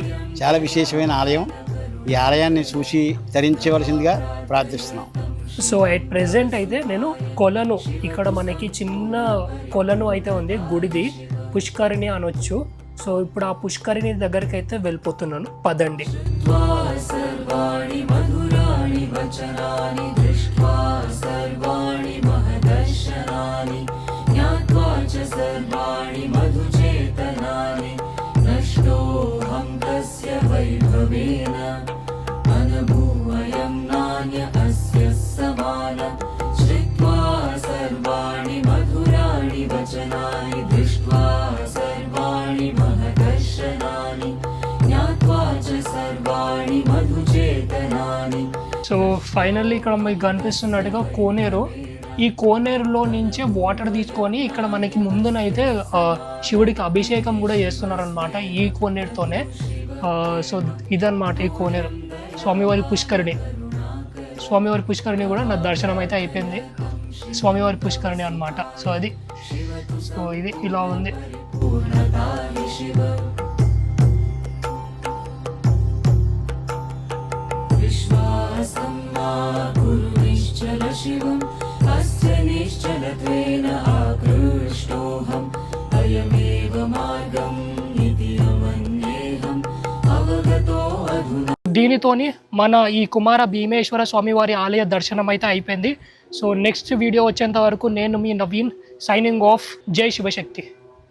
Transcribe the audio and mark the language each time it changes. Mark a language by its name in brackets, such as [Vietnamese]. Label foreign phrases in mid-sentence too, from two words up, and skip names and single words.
[Telugu] చాలా విశేషమైన ఆలయం. ఈ ఆలయాన్ని చూసి తరించవలసిందిగా ప్రార్థిస్తున్నాం. [English] So at present [Telugu] అయితే నేను కొలను, ఇక్కడ మనకి చిన్న కొలను అయితే ఉంది గుడిది, పుష్కరిణి అనొచ్చు. సో ఇప్పుడు ఆ పుష్కరిణి దగ్గరికి అయితే వెళ్ళిపోతున్నాను. పదండి. [Sanskrit] सर्वाणि मधुराणि वचनानि दृष्ट्वा सर्वाणि महदर्शनानि ज्ञात्वा च सर्वाणि मधुचेतनानि नष्टोऽहं तस्य वैभवेन अनुभूवयं नान्य अस्य समानं श्रुत्वा सर्वाणि मधुराणि वचनानि दृष्ट्वा सर्वाणि महदर्शनानि ज्ञात्वा च सर्वाणि मधुचेतनानि. [English] So finally [Telugu] ఇక్కడ మీకు కనిపిస్తున్నట్టుగా కోనేరు. ఈ కోనేరులో నుంచే వాటర్ తీసుకొని ఇక్కడ మనకి ముందునైతే శివుడికి అభిషేకం కూడా చేస్తున్నారనమాట ఈ కోనేరుతోనే. సో ఇదన్నమాట ఈ కోనేరు, స్వామివారి పుష్కరిణి. స్వామివారి పుష్కరిణి కూడా నా దర్శనం అయితే అయిపోయింది. స్వామివారి పుష్కరిణి అన్నమాట. సో అది, సో ఇది ఇలా ఉంది. [Sanskrit] विश्वासं मा कुरु निश्चल शिवम् अस्य निश्चलत्वेन आकृष्टोऽहम् अयमेव मार्गम् इति मन्येऽहम् अवगतो अधुना. [Telugu] దీనితోని మన ఈ కుమార భీమేశ్వర స్వామివారి ఆలయ దర్శనం అయితే అయిపోయింది. [English] So next video [Telugu] వచ్చేంత వరకు నేను మీ నవీన్ [English] signing off. [Telugu] జై శివశక్తి.